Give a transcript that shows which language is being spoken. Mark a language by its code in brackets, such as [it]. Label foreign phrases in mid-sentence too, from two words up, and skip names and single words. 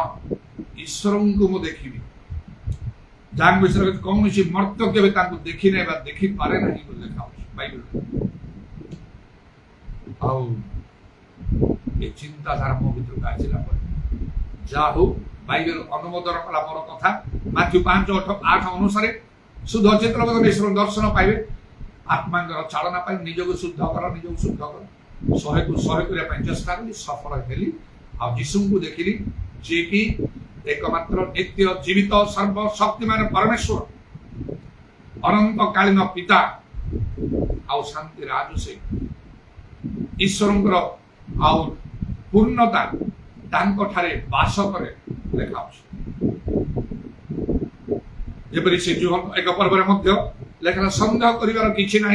[or] ଈଶ୍ୱରଙ୍କୁ ମୁଁ ଦେଖିବି, ଯାହାଙ୍କ ବିଷୟରେ କୌଣସି ମର୍ତ୍ତ୍ୟ କେବେ ତାଙ୍କୁ ଦେଖି ନାହିଁ ବା ଦେଖିପାରେ ନାହିଁ ବୋଲି ଲେଖା ଅଛି ବାଇବେଲରେ। ଆଉ ଏ ଚିନ୍ତାଧାରା ମୋ ଭିତରକୁ ଆସିଲା ପରେ, ଯାହା ହଉ ବାଇବେଲ ଅନୁମୋଦନ କଲା ବଡ଼ କଥା। ମାଥ୍ୟୁ 5:8 ଅନୁସାରେ ଶୁଦ୍ଧ ଚେତନ ଈଶ୍ୱର ଦର୍ଶନ ପାଇବେ। ଆତ୍ମାଙ୍କର ଚାଳନା ପାଇଁ ନିଜକୁ ଶୁଦ୍ଧ କର, ନିଜକୁ ଶୁଦ୍ଧ କର। 100କୁ 100 କରିବା ପାଇଁ ଚେଷ୍ଟା କଲି, ସଫଳ ହେଲି। ଆଉ ଯୀଶୁଙ୍କୁ ଦେଖିଲି, ଯିଏକି ଏକମାତ୍ର ନିତ୍ୟ ଜୀବିତ ସର୍ବଶକ୍ତିମାନ ପରମେଶ୍ୱର, ଅନନ୍ତକାଳୀନ ପିତା ଆଉ ଶାନ୍ତି ରାଜୁ ସେ ଈଶ୍ୱର ଆଉ ପୂର୍ଣ୍ଣତା ତାଙ୍କ ଠାରେ ବାସ କରେ ଦେଖା ଯେପରି ସେ ଯୋହନ ଏକ ପର୍ବ ମଧ୍ୟ ଲେଖା ସନ୍ଦେହ କରିବାର କିଛି ନାହିଁ।